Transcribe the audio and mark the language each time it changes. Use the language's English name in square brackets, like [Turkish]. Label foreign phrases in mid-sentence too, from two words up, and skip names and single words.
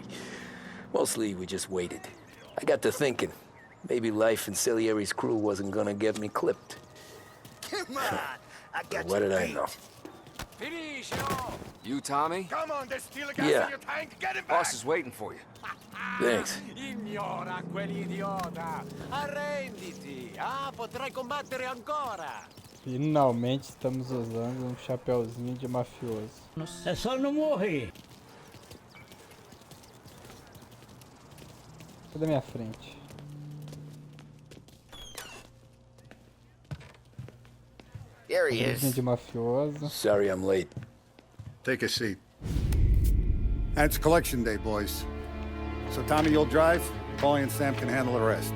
[English] Mostly, we just waited. I got to thinking, maybe life in Salieri's crew wasn't gonna get me clipped. Come on, I got What did I know? You, Tommy? Come on, there's still a gas Yeah. in your tank. Get him back. Boss is waiting for you. Thanks. [Italian] Ignora quell'idiota. Arrenditi. Ah, potrai combattere ancora. [Portuguese] Finalmente estamos usando um chapeuzinho de mafioso. É só não morrer. Cadê minha frente? [English] Here he [Portuguese] Chapeuzinho [English] is. [Portuguese] de mafioso. [English] Sorry I'm late. Take a seat. And it's collection day, boys. So Tommy, you'll drive. Paulie and Sam can handle the rest.